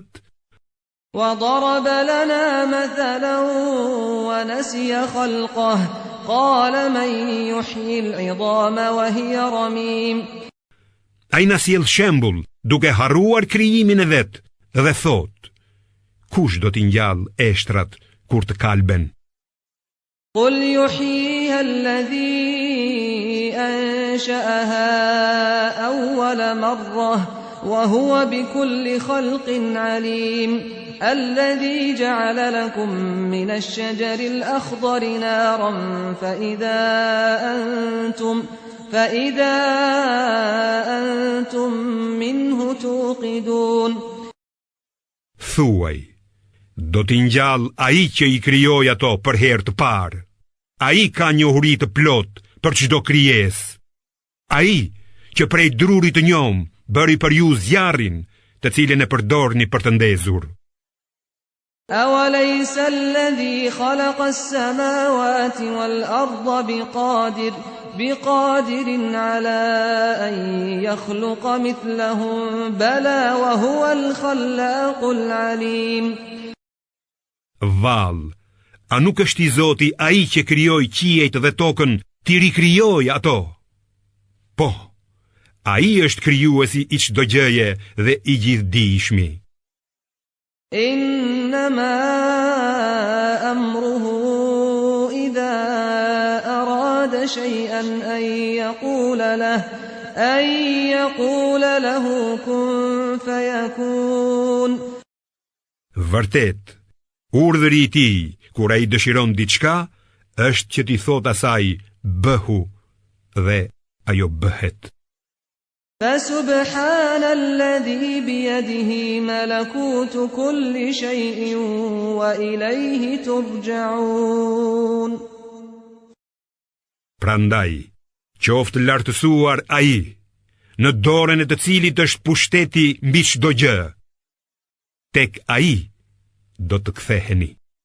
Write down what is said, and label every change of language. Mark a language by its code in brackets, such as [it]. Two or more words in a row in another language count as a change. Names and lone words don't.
[ar] وضرب لنا مثلا ونسي خلقه قال من يحيي العظام وهي رميم. [sq] Ai na sjell shembull duke harruar krijimin e vet dhe thot: kush do t'i ngjall eshtrat kur të kalben? [ar] قل يحييها الذي أنشأها أول مرة وهو بكل خلق عليم الذي جعل لكم من الشجر الأخضر نارا فإذا أنتم منه توقدون. [sq] Thuaj, do t'i ngjall ai që i krijoi ato për herë të parë. Ai ka njohuri të plot për çdo krijesë. Ai që prej drurit të njom bëri për ju zjarrin, të cilin e përdorni për të ndezur. [ar] أوليس الذي خلق السماوات والأرض بقادر على أن يخلق مثلهم بلى وهو الخلاق العليم. [sq] Vallë, a nuk është i Zoti ai që krijoi qiejt dhe tokën, ti rikrijoi ato? Po, ai është krijuesi i çdo gjëje dhe i gjithdijshmi. [ar] إنما أمره إذا أراد شيئا أن يقول له كن فيكون. [sq] Vërtet, urdhëri i tij kur ai dëshiron diçka është që t'i thot asaj bëhu dhe ajo bëhet. [ar] فسبحان الذي بيده ملكوت كل شيء وإليه ترجعون. [sq] Prandaj, qoftë lartësuar ai, në dorën e të cilit është pushteti mbi çdo gjë. Tek ai do të ktheheni.